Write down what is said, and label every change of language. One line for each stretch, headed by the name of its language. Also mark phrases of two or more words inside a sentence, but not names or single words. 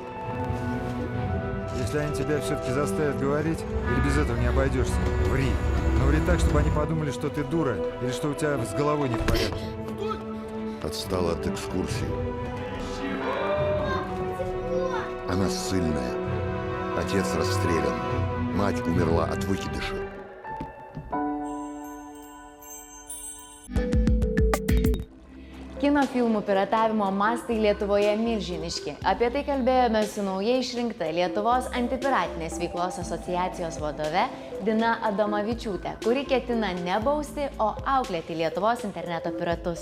Russian: Если они тебя все-таки заставят говорить, или без этого не обойдешься, ври. Но ври так, чтобы они подумали, что ты дура, или что у тебя с головой не в порядке. Отстала от экскурсии. Она ссыльная. Отец расстрелян. Мать умерла от выкидыша.
Lithuanian: Kino filmų piratavimo mastai Lietuvoje milžiniški. Apie tai kalbėjome su naujai išrinkta Lietuvos antipiratinės veiklos asociacijos vadove Dina Adomavičiūtė, kuri ketina ne bausti, o auklėti Lietuvos interneto piratus.